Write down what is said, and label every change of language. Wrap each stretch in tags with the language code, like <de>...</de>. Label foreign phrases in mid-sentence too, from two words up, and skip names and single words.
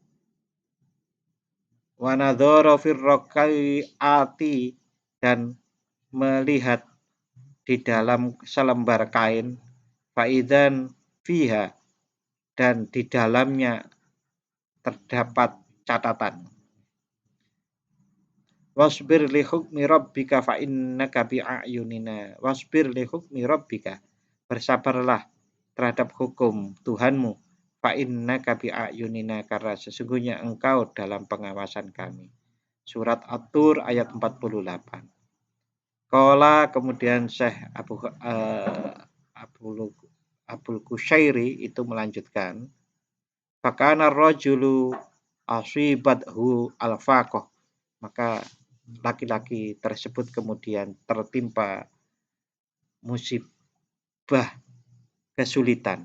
<ar>ونظر في الرقعة,</ar> <id>dan melihat di dalam selembar kain,</id> <ar>فإذا فيها,</ar> <id>dan di dalamnya terdapat catatan.</id> <ar>واصبر لحكم ربك فإنك بأعيننا. واصبر لحكم ربك,</ar> <id>bersabarlah terhadap hukum Tuhanmu,</id> <ar>فإنك بأعيننا,</ar> <id>karena sesungguhnya engkau dalam pengawasan kami. Surat At-Tur ayat 48. Qala, kemudian Syekh Abul Kusyairi itu melanjutkan,</id> <ar>فكان الرجل أصابته الفاقة,</ar> <id>maka laki-laki tersebut kemudian tertimpa musibah kesulitan.</id>